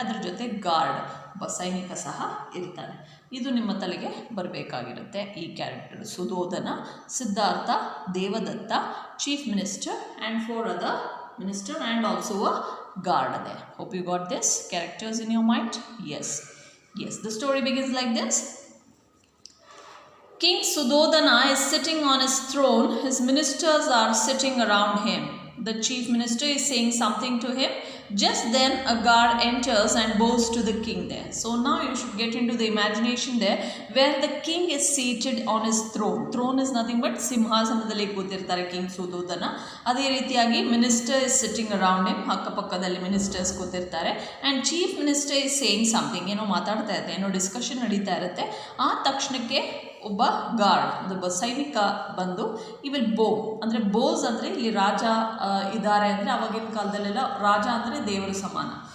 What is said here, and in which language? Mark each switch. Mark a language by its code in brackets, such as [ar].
[kn] ಅದ್ರ ಜೊತೆ ಗಾರ್ಡ್, ಸೈನಿಕ ಸಹ ಇರ್ತಾರೆ. ಇದು ನಿಮ್ಮ ತಲೆಗೆ ಬರಬೇಕಾಗಿರುತ್ತೆ. [en] ಈ character Suddhodana, Siddhartha, Devadatta, chief minister and 4 other minister and also a guard there. Hope you got this characters in your mind. Yes. The story begins like this. King Sudodana is sitting on his throne. His ministers are sitting around him. the chief minister is saying something to him. Just then a guard enters and bows to the king there. So now you should get into the imagination there, where the king is seated on his throne. Throne is nothing but [kn] ಸಿಂಹಾಸನದಲ್ಲಿ ಕೂತಿರ್ತಾರೆ [en] King Suddhodana. [kn] ಅದೇ ರೀತಿಯಾಗಿ [en] minister is sitting around him, [kn] ಅಕ್ಕಪಕ್ಕದಲ್ಲಿ ministers ಕೂತಿರ್ತಾರೆ. [en] and chief minister is saying something, [kn] ಏನೋ ಮಾತಾಡ್ತಾ ಇರುತ್ತೆ, ಏನೋ ಡಿಸ್ಕಷನ್ ನಡೀತಾ ಇರುತ್ತೆ. ಆ ತಕ್ಷಣಕ್ಕೆ ಒಬ್ಬ ಗಾರ್ಡ್, ಒಬ್ಬ ಸೈನಿಕ ಬಂದು ಈ ವಿಲ್ ಬೋ, ಅಂದರೆ ಬೋಸ್ ಅಂದರೆ ಇಲ್ಲಿ ರಾಜ ಇದ್ದಾರೆ ಅಂದರೆ ಅವಾಗಿನ ಕಾಲದಲ್ಲೆಲ್ಲ ರಾಜ ಅಂದರೆ ದೇವರ ಸಮಾನ.